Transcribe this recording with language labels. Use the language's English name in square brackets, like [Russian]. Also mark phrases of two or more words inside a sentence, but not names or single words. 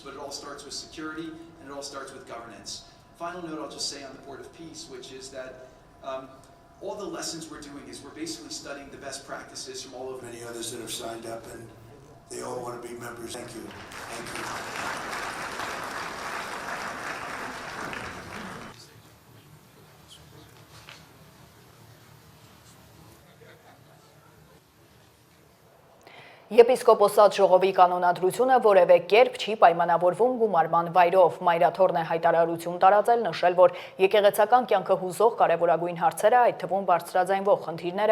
[English] But it all starts with security, and it all starts with governance. Final note I'll just say on the Board of Peace, which is that all the lessons we're doing is we're basically studying the best practices from all over. Many others that have signed up, and they all want to be members. Thank you. Thank you. [Armenian] Եպիսկոպոսատ ժողովի կանոնադրությունը որևէ կերպ չի պայմանավորվում գումարման վայրով։ Մայրաթորն է հայտարարություն տարածել, նշել, որ եկեղեցական կյանքը հուզող կարևորագույն հարցերը, այդ թվում բարձրաձայնվող խնդիրները